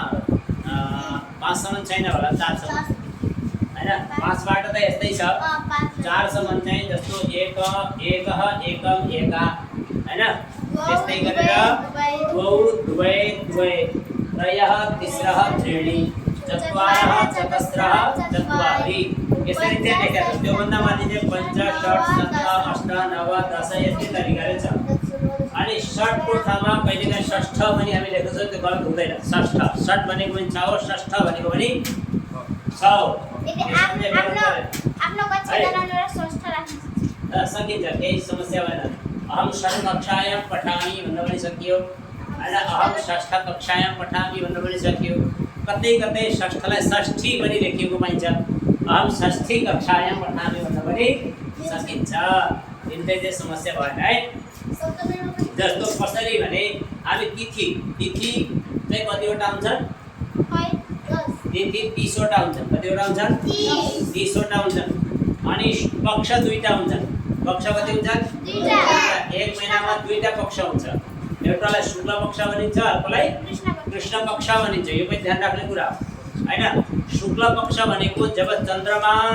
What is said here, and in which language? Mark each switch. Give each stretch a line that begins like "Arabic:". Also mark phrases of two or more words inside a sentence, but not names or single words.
Nepali: 5 सम्म छैन होला 4 सम्म हैन 5 बाट त यस्तै छ 4 सम्म चाहिँ जस्तो एक
Sanskrit: एकः एकम एका
Nepali: हैन त्यस्तै गरेर
Sanskrit: द्वौ द्वै द्वै त्रयः तिस्रः त्रीणि चत्वारः चतस्रः चत्वारि
Nepali: यसरी चाहिँ लेखेको छ त्यो भन्दा माथि चाहिँ 5 6 7 8 9 10 यस्तै तरिकाले छ अनि षटको ठाउँमा कहिलेकाहीँ षष्ठ पनि हामी लेख्छौँ त्यो गलत हुँदैन षष्ठ षट भनेको पनि छ हो षष्ठ भनेको पनि छ हो यदि आफ्नो कक्षामा षष्ठ राख्नु सकिन्छ केही समस्या भएन
Sanskrit: अहम षष्ठ कक्षायां पठामि
Nepali: भन्न पनि सकियो हैन
Sanskrit: अहम षष्ठ कक्षायां पठामि
Nepali: भन्न पनि सकियो कतै कतै षष्ठलाई षष्ठी पनि लेखिएको पाइन्छ
Sanskrit: अहम षष्ठी कक्षायां पठामि
Nepali: भन्न पनि सकिन्छ तिनटै चाहिँ समस्या भएन है जस्तो कसरी भने हामी तिथि चाहिँ कतिवटा हुन्छन् तिथि 30 वटा हुन्छन् कतिवटा हुन्छन् 30 वटा हुन्छन् अनि पक्ष दुईटा हुन्छन् पक्ष कति हुन्छन् दुईटा एक महिनामा दुईटा पक्ष हुन्छ एउटालाई शुक्ल पक्ष भनिन्छ अर्कोलाई कृष्ण पक्ष भनिन्छ यो पनि ध्यान राख्ने कुरा हैन शुक्ल पक्ष भनेको जब चन्द्रमा